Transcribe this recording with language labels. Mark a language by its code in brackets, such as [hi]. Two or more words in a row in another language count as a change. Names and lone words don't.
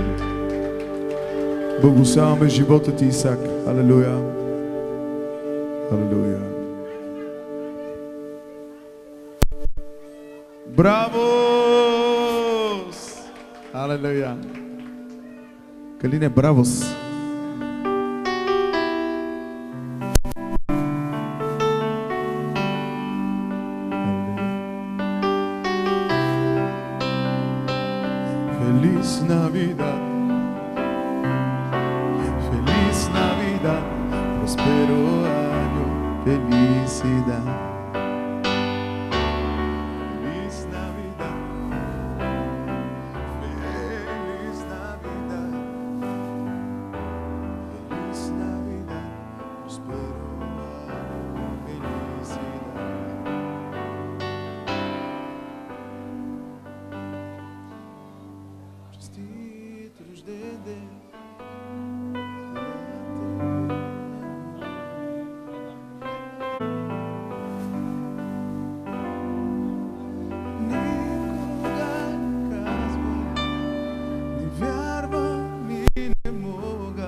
[bg] Благославяме живота ти, Исак. Алелуя. Алелуя. Бравос! Алелуя. Калине, бравос! [es] Feliz Navidad, Feliz Navidad, prospero año, felicidad. Feliz Navidad, Feliz Navidad, Feliz Navidad, prospero año, felicidad. [bg] Честит рожден ден. Никога казвай, не вярвам и не мога.